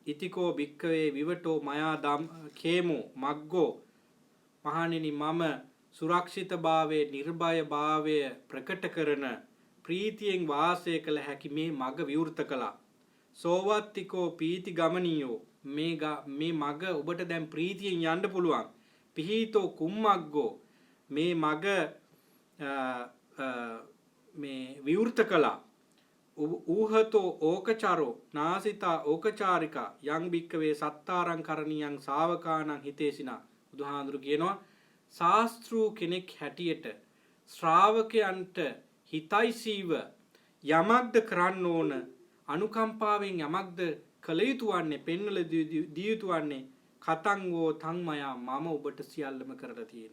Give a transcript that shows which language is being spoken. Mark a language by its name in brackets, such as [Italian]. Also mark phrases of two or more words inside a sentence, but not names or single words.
[Pali] ඉතිකෝ භික්කවේ විවටෝ මයා දම් කේමෝ මග්ගෝ [Sinhala] මහණෙනි මම සුරක්ෂිතභාවයේ නිර්භයභාවය ප්‍රකට කරන ප්‍රීතියෙන් වාසය කළ හැකි මේ මග විවෘත කළා. [Pali] සෝවත්තිකෝ පීති ගමනියෝ [Sinhala] මේ මග ඔබට දැන් ප්‍රීතියෙන් යන්න පුළුවන්. [Pali] පිහිතෝ කුම්මග්ගෝ [Sinhala] මේ මග මේ විවෘත කළා. [Pali] ඌහතෝ ඕකචරෝ නාසිතා ඕකචාරිකා යං භික්කවේ සත්තාරං කරණියං ශාවකානං හිතේසිනා. [Sinhala] බුදුහාඳුරු කියනවා ශාස්ත්‍රූ කෙනෙක් හැටියට ශ්‍රාවකයන්ට හිතයිසීව යමක්ද කරන්න ඕන අනුකම්පාවෙන් යමක්ද කළ යුතු වන්නේ පෙන්වල දී යුතු වන්නේ [Pali] කතංගෝ තංමයා [Sinhala] මම ඔබට සියල්ලම කරලා තියෙන්නේ.